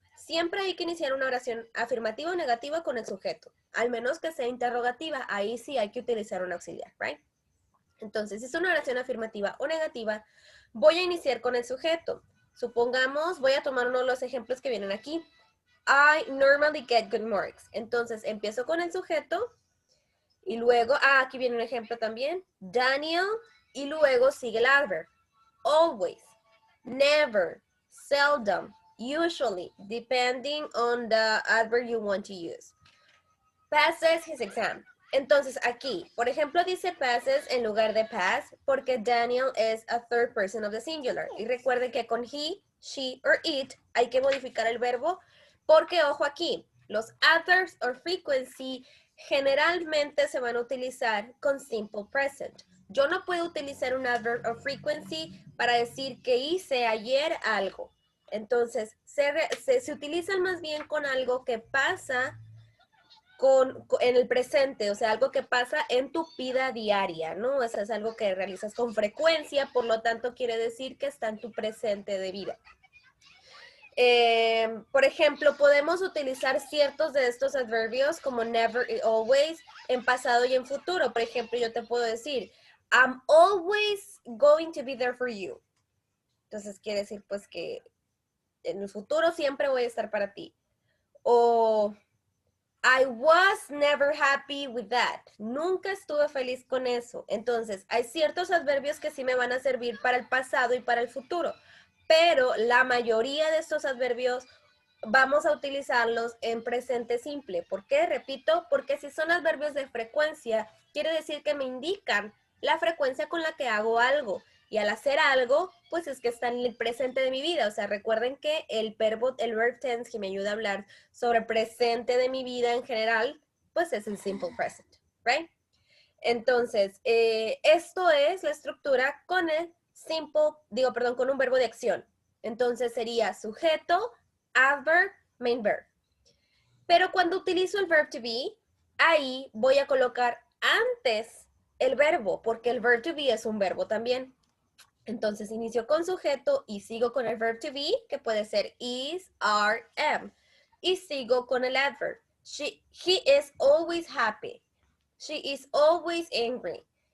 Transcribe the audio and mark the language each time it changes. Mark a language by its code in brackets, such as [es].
[es] Siempre hay que iniciar una oración afirmativa o negativa con el sujeto, al menos que sea interrogativa, ahí sí hay que utilizar un auxiliar, right? Entonces, si es una oración afirmativa o negativa, voy a iniciar con el sujeto. Supongamos, voy a tomar uno de los ejemplos que vienen aquí. [en] I normally get good marks. [es] Entonces, empiezo con el sujeto y luego, aquí viene un ejemplo también. Daniel, y luego sigue el adverb. [en] Always, never, seldom, usually, depending on the adverb you want to use. Passes his exam. [es] Entonces aquí, por ejemplo, dice passes en lugar de pass porque Daniel es [en] a third person of the singular. [es] Y recuerden que con [en] he, she or it [es] hay que modificar el verbo porque, ojo aquí, los adverbs or frequency generalmente se van a utilizar con simple present. Yo no puedo utilizar un adverb of frequency para decir que hice ayer algo. Entonces, se utilizan más bien con algo que pasa en el presente, o sea, algo que pasa en tu vida diaria, ¿no? O sea, es algo que realizas con frecuencia, por lo tanto quiere decir que está en tu presente de vida. Por ejemplo, podemos utilizar ciertos de estos adverbios como never y always en pasado y en futuro. Por ejemplo, yo te puedo decir, [en] I'm always going to be there for you. [es] Entonces quiere decir pues que en el futuro siempre voy a estar para ti. [en] O I was never happy with that. [es] Nunca estuve feliz con eso. Entonces, hay ciertos adverbios que sí me van a servir para el pasado y para el futuro, pero la mayoría de estos adverbios vamos a utilizarlos en presente simple. ¿Por qué? Repito, porque si son adverbios de frecuencia, quiere decir que me indican la frecuencia con la que hago algo. Y al hacer algo, pues es que está en el presente de mi vida. O sea, recuerden que el verb tense que me ayuda a hablar sobre el presente de mi vida en general, pues es el simple present, right? Entonces, esto es la estructura con el con un verbo de acción. Entonces sería sujeto, adverb, main verb. Pero cuando utilizo el verb to be, ahí voy a colocar antes el verbo, porque el verb to be es un verbo también. Entonces inicio con sujeto y sigo con el verb to be, que puede ser is, are, am. Y sigo con el adverb. [en] He is always happy. She is always angry.